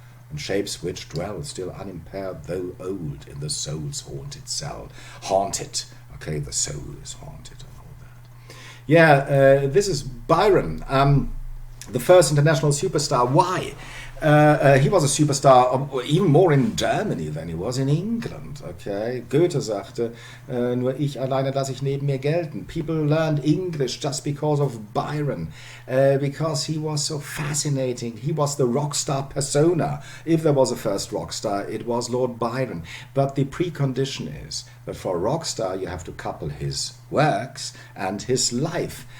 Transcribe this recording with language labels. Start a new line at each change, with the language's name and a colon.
English: And shapes which dwell still unimpaired, though old, in the soul's haunted cell. Haunted. Okay, the soul is haunted and all that. Yeah, this is Byron, the first international superstar. Why? He was a superstar, even more in Germany than he was in England.
German: Okay, Goethe sagte, nur ich alleine lasse ich neben mir gelten.
English: People learned English just because of Byron, because he was so fascinating. He was the rock star persona. If there was a first rock star, it was Lord Byron. But the precondition is that for a rock star, you have to couple his works and his life.